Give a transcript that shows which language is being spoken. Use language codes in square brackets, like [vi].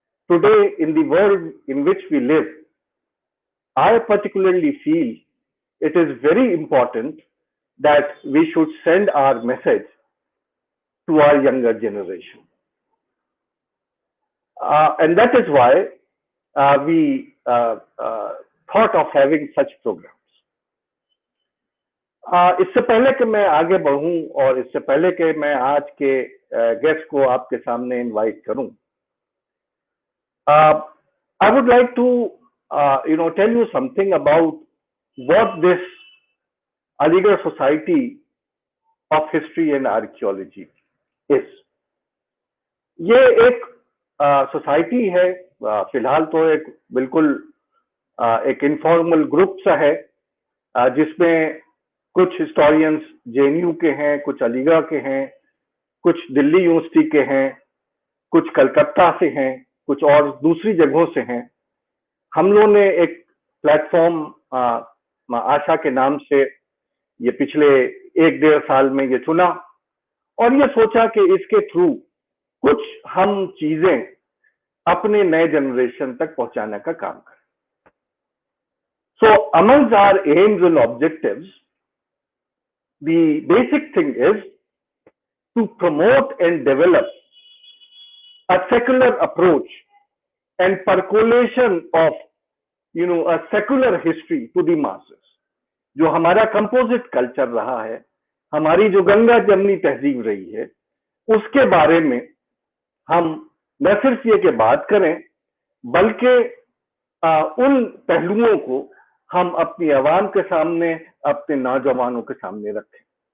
[en] Today, in the world in which we live, I particularly feel it is very important that we should send our message to our younger generation. And that is why we thought of having such programs. [hi] इससे पहले कि मैं आगे बढ़ूं और इससे पहले कि मैं आज के गेस्ट को आपके सामने इनवाइट करूं, [en] I would like to tell you something about what this Aligarh Society of History and Archaeology is. [hi] ये एक सोसाइटी है, फिलहाल तो एक बिल्कुल एक इनफॉर्मल ग्रुप सा है, जिसमें कुछ हिस्टोरियंस जेएनयू के हैं, कुछ अलीगढ़ के हैं, कुछ दिल्ली यूनिवर्सिटी के हैं, कुछ कलकत्ता से हैं, कुछ और दूसरी जगहों से हैं. हम लोगों ने एक प्लेटफॉर्म आशा के नाम से ये पिछले 1-1.5 साल में ये चुना और ये सोचा कि इसके थ्रू कुछ हम चीजें अपने नए जनरेशन तक पहुंचाने का काम करें. [en] So amongst our aims and objectives, the basic thing is to promote and develop a secular approach and percolation of a secular history to the masses. [hi] जो हमारा कंपोजिट कल्चर रहा है, हमारी जो गंगा जमनी तहजीब रही है, उसके बारे में हम न सिर्फ ये कि बात करें, बल्कि उन पहलुओं को हम अपनी आवाम के सामने, अपने नौजवानों के सामने रखें.